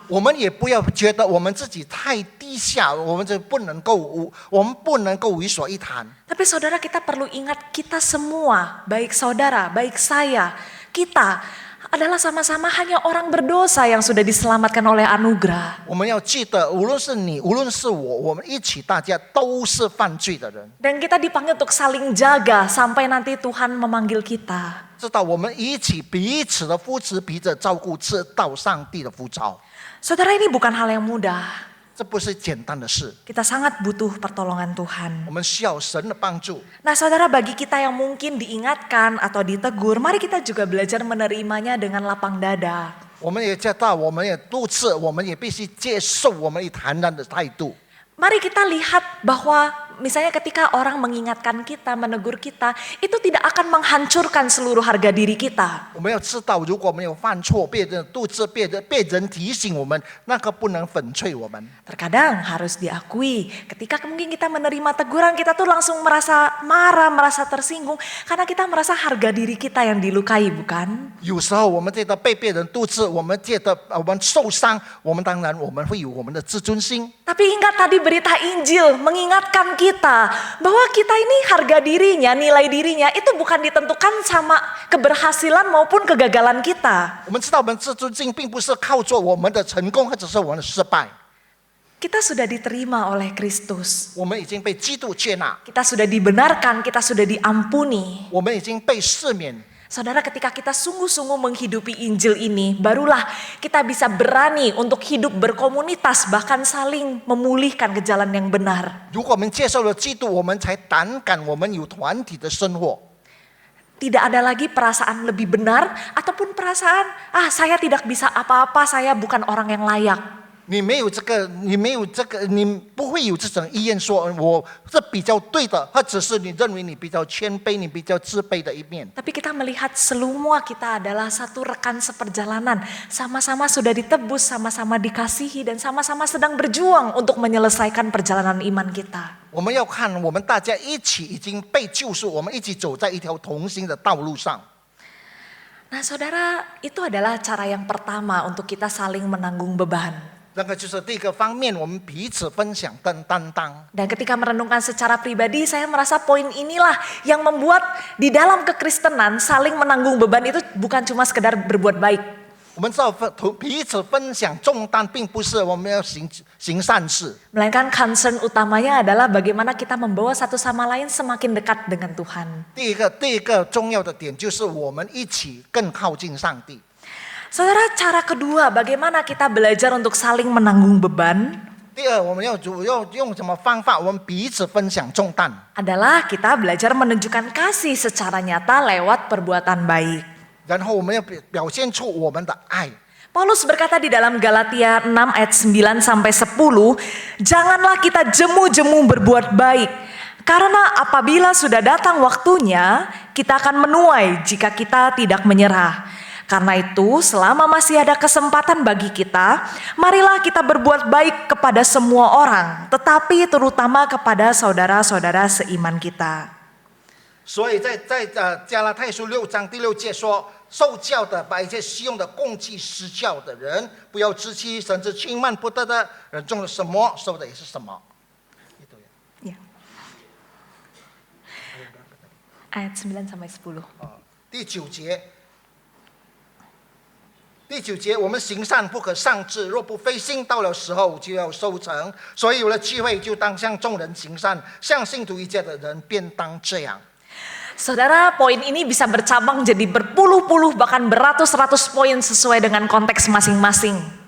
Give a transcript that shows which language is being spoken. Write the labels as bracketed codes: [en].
[zh] 我们也不要觉得我们自己太低下，我们不能够为所欲谈。 [id] Tapi saudara, kita perlu ingat kita semua, baik saudara, baik saya, kita adalah sama-sama hanya orang berdosa yang sudah diselamatkan oleh anugerah. [zh] 我们要记得，无论是你，无论是我们一起，大家都是犯罪的人。 [id] Dan kita dipanggil untuk saling jaga sampai nanti Tuhan memanggil kita. [zh] 知道我们一起彼此的扶持，彼此照顾，直到上帝的呼召。 [id] Saudara, ini bukan hal yang mudah. [zh] 这不是简单的事， [id] Kita sangat butuh pertolongan Tuhan. [zh] 我们需要神的帮助。 [id] Nah saudara, bagi kita yang mungkin diingatkan atau ditegur, mari kita juga belajar menerimanya dengan lapang dada. [zh] 我们也知道，我们也督斥，我们也必须接受我们以坦然的态度。 [id] Mari kita lihat bahwa misalnya ketika orang mengingatkan kita, menegur kita, itu tidak akan menghancurkan seluruh harga diri kita. [zh] 我们要知道，如果我们有犯错，被人督责、被人提醒我们，那个不能粉碎我们。 [id] Terkadang harus diakui, ketika mungkin kita menerima teguran, kita tuh langsung merasa marah, merasa tersinggung, karena kita merasa harga diri kita yang dilukai, bukan? [zh] 有时候我们觉得被别人督责，我们觉得我们受伤，我们当然我们会有我们的自尊心。 [id] Tapi ingat tadi berita Injil mengingatkan kita bahwa kita ini harga dirinya, nilai dirinya itu bukan ditentukan sama keberhasilan maupun kegagalan kita. [zh] 我们知道我们自尊心并不是靠着我们的成功或者是我们的失败， [id] Kita sudah diterima oleh Kristus. [zh] 我们已经被基督接纳， [id] Kita sudah dibenarkan, kita sudah diampuni. [zh] 我们已经被赦免。 [id] Saudara, ketika kita sungguh-sungguh menghidupi Injil ini, barulah kita bisa berani untuk hidup berkomunitas, bahkan saling memulihkan ke jalan yang benar. [zh] 如果我们接受了基督，我们才胆敢我们有团体的生活。 [id] Tidak ada lagi perasaan lebih benar ataupun perasaan, saya tidak bisa apa-apa, saya bukan orang yang layak. [zh] 你没有这个，你不会有这种意愿说我这比较对的，或者是你认为你比较谦卑，你比较自卑的一面。 [id] Tapi kita melihat semua kita adalah satu rekan seperjalanan. Sama-sama sudah ditebus, sama-sama dikasihi, dan sama-sama sedang berjuang untuk menyelesaikan perjalanan iman kita. [zh] 我们要看，我们大家一起已经被救赎，我们一起走在一条同行的道路上。 [id] Nah saudara, itu adalah cara yang pertama untuk kita saling menanggung beban. [zh] 那个就是第一个方面，我们彼此分享跟担当。 [id] Dan ketika merenungkan secara pribadi, saya merasa poin inilah yang membuat di dalam kekristenan saling menanggung beban itu bukan cuma sekedar berbuat baik. [zh] 我们知道彼此分享重担，并不是我们要行善事， [id] Melainkan concern utamanya adalah bagaimana kita membawa satu sama lain semakin dekat dengan Tuhan. [zh] 第一个重要的点就是我们一起更靠近上帝。 [id] Saudara, cara kedua bagaimana kita belajar untuk saling menanggung beban [zh] 第二，我们要用什么方法？我们彼此分享重担。 [id] adalah kita belajar menunjukkan kasih secara nyata lewat perbuatan baik. [zh] 然后我们要表现出我们的爱。 [id] Paulus berkata di dalam Galatia 6 ayat 9 sampai 10, janganlah kita jemu-jemu berbuat baik. Karena apabila sudah datang waktunya, kita akan menuai jika kita tidak menyerah. Karena itu, selama masih ada kesempatan bagi kita, marilah kita berbuat baik kepada semua orang, tetapi terutama kepada saudara-saudara seiman kita. [zh] 所以在加拉太书6章第6节说，受教的把一切实用的供给施教的人，不要自欺，甚至轻慢不得的人种了什么，收的也是什么。 [id] Ya. Ayat 9 sampai 10. [zh] 第9节。第9节，我们行善不可丧志，若不费心，到了时候就要收成。所以有了机会，就当向众人行善，向信徒一家的人便当这样。 [id] Saudara, poin ini bisa bercabang jadi berpuluh-puluh bahkan beratus-ratus poin sesuai dengan konteks masing-masing.